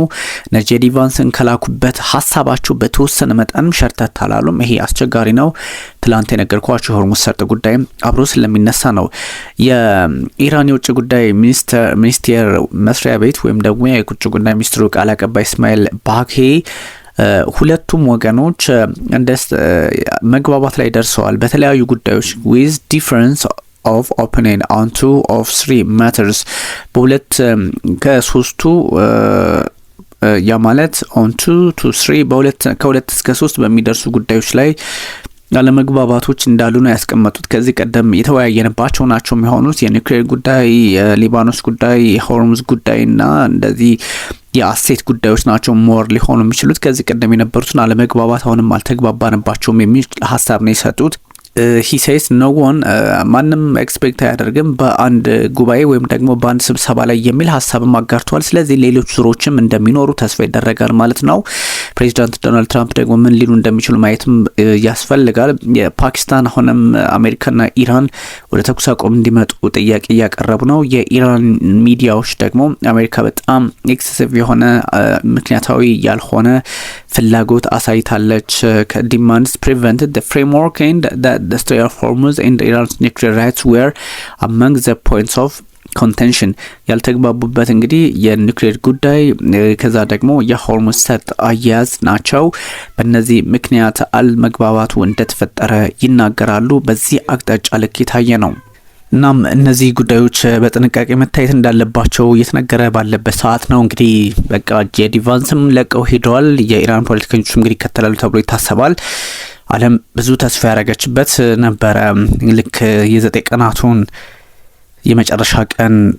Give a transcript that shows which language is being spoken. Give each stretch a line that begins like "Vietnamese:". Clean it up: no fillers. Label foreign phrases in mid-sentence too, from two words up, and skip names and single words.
Amharic: ጄዲ ቫንስን ከላኩበት ሀሳባቸው በተወሰነ መጠን ሸርተት አላሉም። ይሄ አስቸጋሪ ነው። ትላንት የነገርኳቸው የሆርሙዝ ሰርጥ ጉዳይ አብሮ ስለሚነሳ ነው። የኢራን የውጭ ጉዳይ ሚኒስቴር መስሪያ ቤት ወይም ደግሞ የውጭ ጉዳይ ሚኒስትሩ ቃል አቀባይ እስማኤል ባኬ ሁለቱም ወገኖች እንደ መግባባት ላይ ደርሰዋል በተለያዩ ጉዳዮች
English: with difference of opinion on 2 of 3 matters
Amharic: በሁለት ከሶስቱ ያ ማለት
English: on 2 to 3
Amharic: ከሁለት እስከ 3 በሚደርሱ ጉዳዮች ላይ አለመግባባቶች እንዳሉ ነው ያስቀመጡት። ከዚህ ቀደም የተወያየንባቸው ናቸው የሚሆኑት የኒውክሌር ጉዳይ፣ የሊባኖስ ጉዳይ፣ የሆርሙዝ ጉዳይና እንደዚህ የአሴት ጉዳዮች ናቸው ሞር ሊሆኑ የሚችሉት። ከዚህ ቀደም የነበሩትን አለመግባባት አሁንም አልተግባባንባቸውም የሚል ሀሳብ ነው የሰጡት።
English: he says no one
Amharic: ማንም ኤክስፔክት አያደርግም በአንድ ጉባኤ ወይም ደግሞ በአንድ ስብሰባ ላይ የሚል ሀሳብም አጋርተዋል። ስለዚህ ሌሎች ዙሮችም እንደሚኖሩ ተስፋ ይደረጋል ማለት ነው። ፕሬዚዳንት ዶናልድ ትራምፕ ደግሞ ምን ሊሉ እንደሚችሉ ማየትም ያስፈልጋል። የፓኪስታን አሁንም አሜሪካና ኢራን ወደ ተኩስ አቁም እንዲመጡ ጥያቄ እያቀረቡ ነው። የኢራን ሚዲያዎች ደግሞ አሜሪካ በጣም ኤክሴሲቭ የሆነ ምክንያታዊ ያልሆነ ፍላጎት አሳይታለች። ከዲማንድስ
English: prevented the framework and the Strait of Hormuz and Iran's nuclear rights were among the points of contention
Amharic: ያልተግባቡበት እንግዲህ የኒውክሌር ጉዳይ ከዛ ደግሞ የሆርሙዝ ሰርጥ አያያዝ ናቸው። በእነዚህ ምክንያት አለመግባባቱ እንደተፈጠረ ይናገራሉ። በዚህ አቅጣጫ ልክ የታየ ነው። እናም እነዚህ ጉዳዮች በጥንቃቄ መታየት እንዳለባቸው እየተነገረ ባለበት ሰዓት ነው እንግዲህ በቃ ጄዲ ቫንስም ለቀው ሄደዋል። የኢራን ፖለቲከኞችም እንግዲህ ይከተላሉ ተብሎ ይታሰባል። ዓለም ብዙ ተስፋ ያደረገችበት ነበረ። ልክ የ9 ቀናቱን የመጨረሻ ቀን